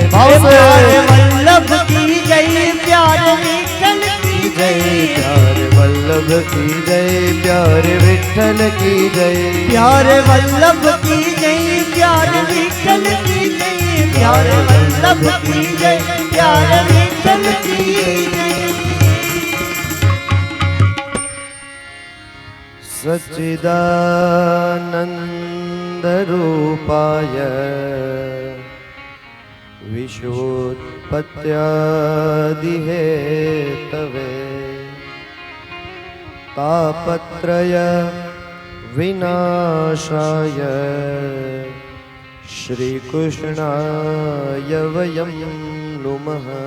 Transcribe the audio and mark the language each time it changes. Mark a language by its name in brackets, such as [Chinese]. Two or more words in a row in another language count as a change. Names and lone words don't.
[Hindi] प्यार वल्लभ की जय, प्यार विठ्ठल की जय। प्यार वल्लभ की जय, प्यार विठ्ठल की जय। प्यार वल्लभ की जय, प्यार विठ्ठल की जय। प्यार वल्लभ की जय, प्यार विठ्ठल की जय। [Sanskrit] सच्चिदानंद रूपाय विश्वोत्पत्त्यादिहेतवे तापत्रय विनाशाय श्रीकृष्णाय वयं नुमः।